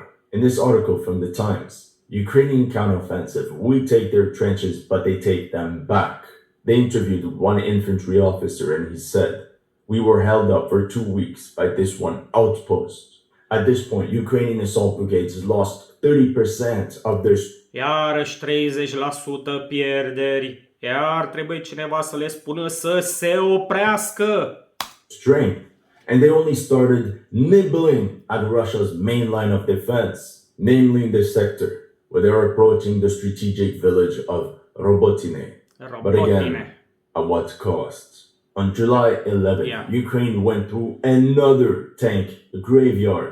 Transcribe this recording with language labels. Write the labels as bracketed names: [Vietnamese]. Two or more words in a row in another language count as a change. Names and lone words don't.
[English] In this article from the Times, Ukrainian counteroffensive, we take their trenches, but they take them back. They interviewed one infantry officer and he said, "We were held up for 2 weeks by this one outpost. At this point, Ukrainian assault brigades lost 30% of their..." [Romanian] Iarăși 30% pierderi. Iar trebuie cineva să le spună să se oprească. [English] Strength. And they only started nibbling at Russia's main line of defense, namely in this sector, where they are approaching the strategic village of Robotine. But again, at what cost? On July 11th, Ukraine went through another tank graveyard.